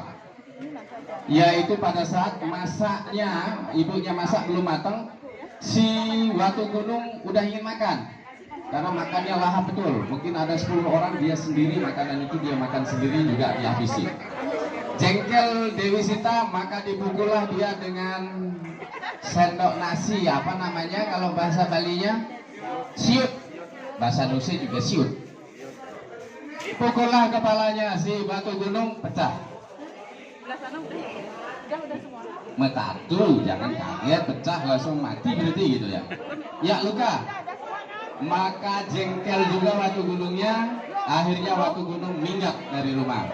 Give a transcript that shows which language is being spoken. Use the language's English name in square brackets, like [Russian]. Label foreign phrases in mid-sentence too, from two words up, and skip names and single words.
[Indonesian] Yaitu pada saat masaknya, ibunya masak belum matang, si Watu Gunung udah ingin makan. Karena makannya lahap betul. Mungkin ada 10 orang, dia sendiri makanan itu dia makan sendiri juga dihabisi. Jengkel Dewi Sinta, maka dipukullah dia dengan sendok nasi. Apa namanya kalau bahasa Balinya? Siut. Bahasa Nusa juga siut. Pukullah kepalanya, si Watu Gunung pecah. Metatu, jangan kaget, pecah langsung mati berarti gitu ya. Ya luka. Maka jengkel juga Watu Gunungnya, akhirnya Watu Gunung minggat dari rumah.